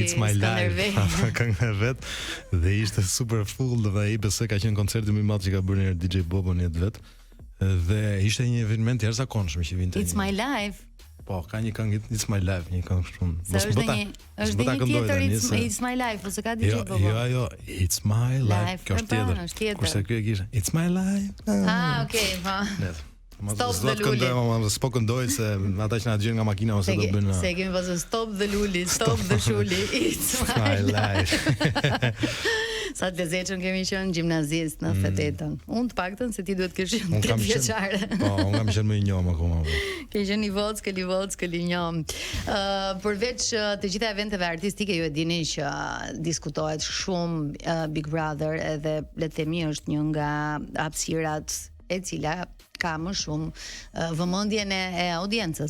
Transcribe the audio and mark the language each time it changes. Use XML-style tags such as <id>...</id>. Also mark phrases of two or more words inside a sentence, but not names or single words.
<sq>It's My Life, këngë e vet, dhe ishte</sq> <en>super full</en> <sq>dhe ai besoj ka qenë koncerti më i madh që ka bërë DJ Bobo në jetë vet. Dhe ishte një eveniment i jashtëzakonshëm që vinte. It's My Life. Po, ka një këngë It's My Life, një këngë shumë. Është një tjetër It's My Life, ose ka diçka po. Jo, It's My Life. Kjo është tjetër. Kurse ky e kishte It's My Life. Okay, po. Stop the Luli. S'po këndoj se ata që na dëgjojnë nga makina ose do bëjnë. Se kemi pasur Stop the Luli, Stop the Shuli. It's My Life. Sa të lezetshëm kemi qenë gjimnazist në 98-ën. Unë të paktën se ti duhet të kesh 3 vjeçare. Po, unë kam qenë më i njohur akoma. Ke qenë i Vockë, i njohur. Përveç të gjitha eventeve artistike, ju e dini që diskutohet shumë Big Brother, edhe le të themi është një nga hapësirat e cila ka më shumë vëmendjen e audiencës.</sq>